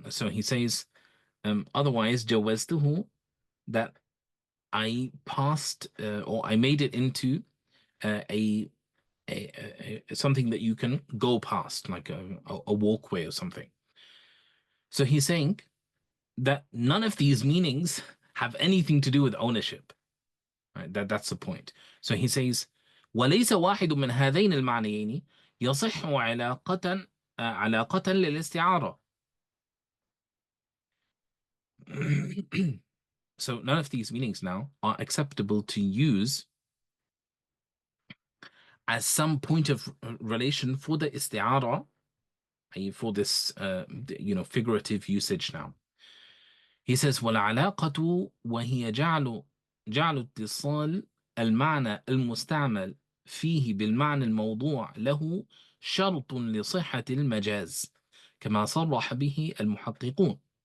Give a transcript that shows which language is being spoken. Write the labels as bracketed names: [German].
[English] So he says, otherwise جوزته, that I passed, or I made it into a something that you can go past, like a walkway or something. So he's saying that none of these meanings have anything to do with ownership. Right? That's the point. So he says, [Arabic] وليس واحد من هذين المعنيين يصح علاقة للاستعارة. [English] So none of these meanings now are acceptable to use as some point of relation for the isti'ara, i.e., for this figurative usage now. He says, [Arabic] والعلاقة وهي جعل اتصال المعنى المستعمل فيه بالمعنى الموضوع له شرط لصحة المجاز كما صرح به المحققون.